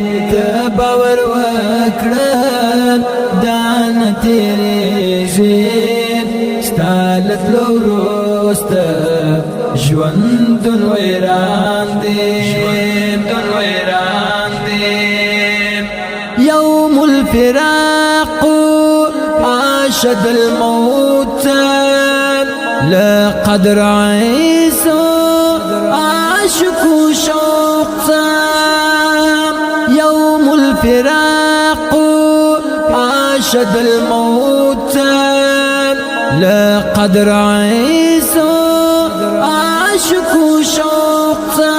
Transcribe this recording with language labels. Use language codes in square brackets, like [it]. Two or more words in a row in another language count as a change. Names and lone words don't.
[ps] ته باور وکړه دا نه تېرېږي، ستا له تلو وروسته ژوندون ویران دې. ژوندون ویران دې. [ar] یوم الفراق اشد الموت، لقد رأيت عاشق شوق. يوم الفراق أشد الموت، لقد رأيت عاشق شوق.